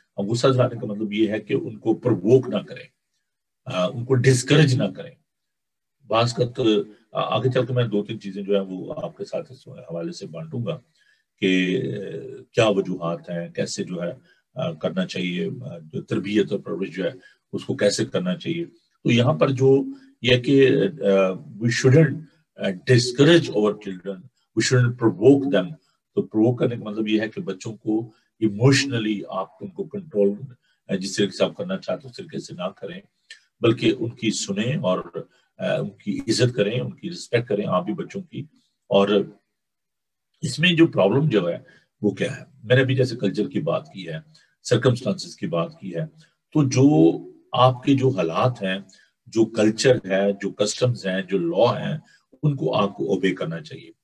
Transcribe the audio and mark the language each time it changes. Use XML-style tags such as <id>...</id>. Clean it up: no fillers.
<ur>اور غصہ دلانے کا مطلب یہ ہے کہ ان کو پرووک نہ کریں, ان کو ڈسکریج نہ کریں. بعض کا تو آگے چل کے میں 2-3 چیزیں جو ہے وہ آپ کے ساتھ اس حوالے سے بانٹوں گا کہ کیا وجوہات ہیں, کیسے جو ہے کرنا چاہیے, جو تربیت اور پرورش جو ہے اس کو کیسے کرنا چاہیے. تو یہاں پر جو یہ کہ</ur> <en>we shouldn't discourage our children, we shouldn't provoke them.</en> <ur>تو پرووک کرنے کا مطلب یہ ہے کہ بچوں کو ایموشنلی آپ ان کو کنٹرول جس طریقے سے آپ کرنا چاہتے اس طریقے سے نہ کریں, بلکہ ان کی سنیں اور ان کی عزت کریں, ان کی رسپیکٹ کریں آپ بھی بچوں کی. اور اس میں جو پرابلم جو ہے وہ کیا ہے, میں نے ابھی جیسے کلچر کی بات کی ہے, سرکمسٹانسز کی بات کی ہے, تو جو آپ کے جو حالات ہیں, جو کلچر ہے, جو کسٹمز ہیں, جو لا ہیں, ان کو آپ کو اوبے کرنا چاہیے.</ur>